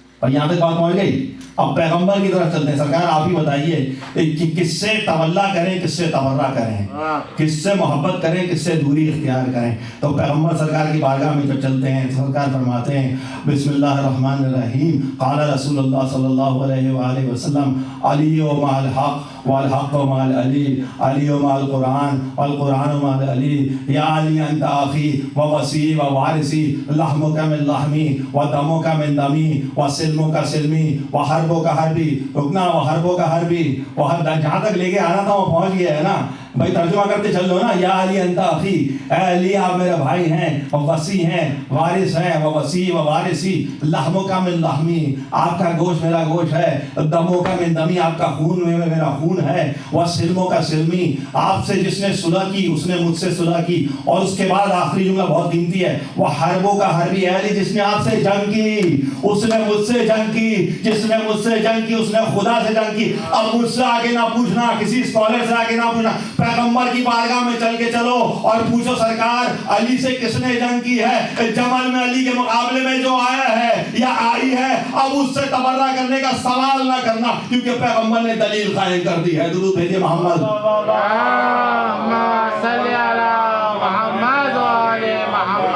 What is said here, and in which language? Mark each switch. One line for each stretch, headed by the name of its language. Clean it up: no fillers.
Urdu: اور یہاں تک بات پہنچ گئی. اب پیغمبر کی طرف چلتے ہیں. سرکار آپ ہی بتائیے کہ کس سے تولا کریں، کس سے تبرہ کریں، کس سے محبت کریں، کس سے دوری اختیار کریں. تو پیغمبر سرکار کی بارگاہ میں جب چلتے ہیں سرکار فرماتے ہیں بسم اللہ الرحمن الرحیم.
Arabic: قال رسول اللہ صلی اللہ علیہ وآلہ وسلم علی مع الحق والحق مع العلی، علی مع القرآن والقرآن مع العلی. یا علی انت اخی ووصی ووارثی، لحمک من لحمی ودمک من دمی وسلمک سلمی وحربک حربی. رکنا، وحربک حربی.
Urdu: جہاں تک لے کے آنا تھا وہ پہنچ گیا ہے نا بھائی. ترجمہ کرتے چل لو نا.
Arabic: یا علی انت اخی،
Urdu: اے علی آپ میرے بھائی ہیں، وصی ہیں، وارث ہیں.
Arabic: ووصی ووارثی، لحمک من لحمی
Urdu: آپ کا گوشت میرا گوشت ہے،
Arabic: دمک من دمی
Urdu: آپ کا خون میں میرا خون ہے،
Arabic: وسلمک سلمی
Urdu: آپ سے جس نے صلح کی اس نے مجھ سے صلح کی. اور اس کے بعد آخری جملہ بہت قیمتی ہے، وہ حربوں کا حربی. اے علی جس نے آپ سے جنگ کی اس نے مجھ سے جنگ کی، جس نے مجھ سے جنگ کی اس نے خدا سے جنگ کی. اب مجھ سے آگے نہ پوچھنا، کسی اسکالر سے آگے نہ پوچھنا، پیغمبر کی بارگاہ میں چل کے چلو اور پوچھو سرکار علی سے کس نے جنگ کی ہے؟ جمل میں علی کے مقابلے میں جو آیا ہے یا آئی ہے اب اس سے تبرہ کرنے کا سوال نہ کرنا، کیونکہ پیغمبر نے دلیل قائم کر دی ہے. درود بھیجیے محمد.
Arabic: اللهم صل على محمد وعلى محمد.